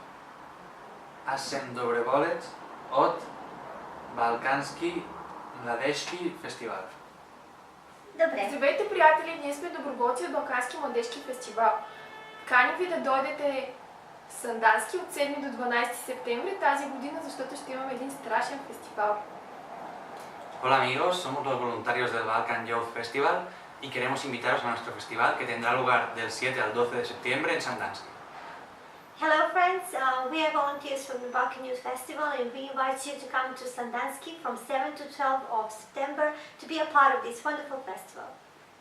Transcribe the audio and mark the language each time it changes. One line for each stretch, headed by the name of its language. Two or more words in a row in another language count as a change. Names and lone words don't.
Bulgarian: Аз съм доброволец от Балкански младежки фестивал. Добре. Здравейте, приятели! Ние сме доброволци от Балкански младежки фестивал. Каним ви да дойдете в Сандански от 7 до 12 септември тази година, защото ще имаме един страшен фестивал.
Spanish: Hola amigos, somos los voluntarios del Balkan Youth Festival y queremos invitaros a nuestro festival que tendrá lugar del 7 al 12 de septiembre en Sandanski.
English: Hello friends, we are volunteers from the Balkan Youth Festival and we invite you to come to Sandanski from 7 to 12 of September to be a part of this wonderful festival.